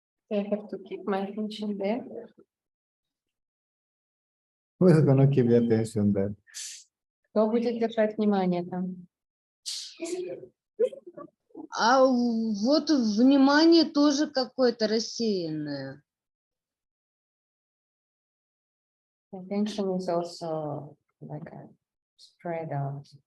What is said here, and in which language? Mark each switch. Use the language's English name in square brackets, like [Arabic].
[English] I have to keep my attention there. Who is going to keep the attention there? [Russian] Кто будет держать внимание там? А вот внимание тоже какое-то рассеянное. [English] Attention is also like a spread out.